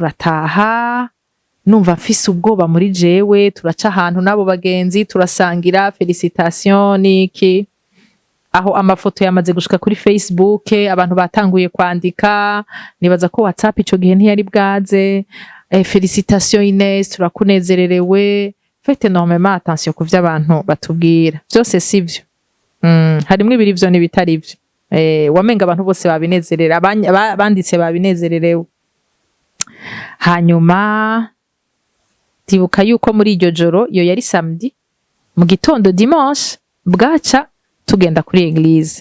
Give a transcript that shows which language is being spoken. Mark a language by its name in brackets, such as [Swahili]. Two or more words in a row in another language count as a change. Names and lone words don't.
[Rundi] Hanyuma turataha, numva mfise ubwoba muri jewe, turaca ahantu n'abo bagenzi turasangira felicitation niki, aho amafoto yamaze gushika kuri Facebook, abantu batanguye kwandika, nibaza ko WhatsApp ico gihe ntiyari bwaze. Felicitation Ines, turakunezererewe. [French] Faites énormément attention [Rundi] ku vy'abantu batubwira, byose sivyo. Harimwe ibiri vyo n'ibitari vyo. Wamenga abantu bose babinezerera, banditse babinezererewe. Hanyuma tibuka yuko muri iryo joro, iyo yari samedi, mu gitondo dimanche bwaca tugenda kuri eglise.